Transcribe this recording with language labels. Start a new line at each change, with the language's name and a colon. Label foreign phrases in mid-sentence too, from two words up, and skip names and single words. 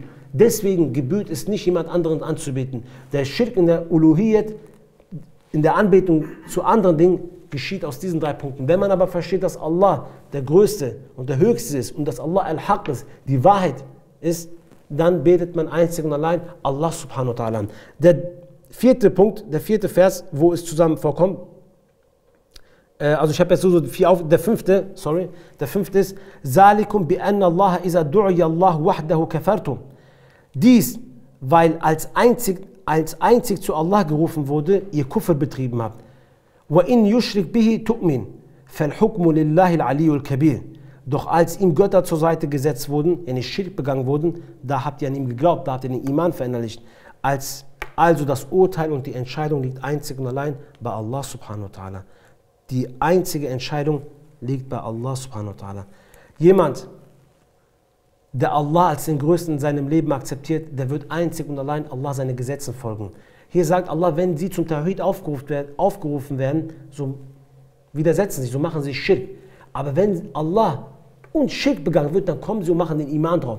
German: Deswegen gebührt es nicht, jemand anderen anzubeten. Der Schirk in der Uluhiyyat, in der Anbetung zu anderen Dingen, geschieht aus diesen 3 Punkten. Wenn man aber versteht, dass Allah der Größte und der Höchste ist und dass Allah Al-Haq ist, die Wahrheit ist, dann betet man einzig und allein Allah
Arabic: سبحانه وتعالى
German: an. Der 4. Punkt, der 4. Vers, wo es zusammen vorkommt, also ich habe jetzt so 4 auf, der 5. ist,
Arabic: ذلكم بأن الله إذا دعي الله وحده كفرتم.
German: Dies, weil als einzig zu Allah gerufen wurde, ihr Kufr betrieben habt.
Arabic: وإن يشرك به تؤمن، فالحكم لله العلي الكبير.
German: Doch als ihm Götter zur Seite gesetzt wurden, in Schirk begangen wurden, da habt ihr an ihm geglaubt, da habt ihr den Iman verinnerlicht. Also das Urteil und die Entscheidung liegt einzig und allein bei Allah
Arabic: سبحانه وتعالى.
German: Die einzige Entscheidung liegt bei Allah
Arabic: سبحانه وتعالى.
German: Jemand, der Allah als den Größten in seinem Leben akzeptiert, der wird einzig und allein Allah seine Gesetzen folgen. Hier sagt Allah, wenn sie zum Tawhid aufgerufen werden, so widersetzen sich, so machen sie Schirk. Aber wenn Allah und Schirk begangen wird, dann kommen sie und machen den Iman drauf.